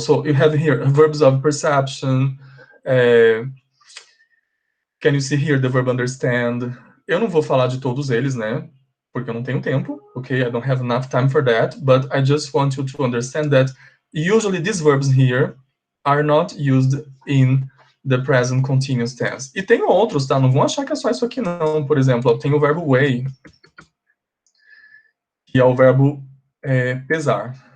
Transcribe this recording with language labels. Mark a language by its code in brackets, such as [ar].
[en] So you have here verbs of perception. Can you see here the verb understand? [pt] Eu não vou falar de todos eles, né? Porque eu não tenho tempo, ok? [en] I don't have enough time for that, but I just want you to understand that usually these verbs here are not used in the present continuous tense. [pt] E tem outros, tá? Não vão achar que é só isso aqui, não. Por exemplo, tem o verbo weigh, que é o verbo pesar.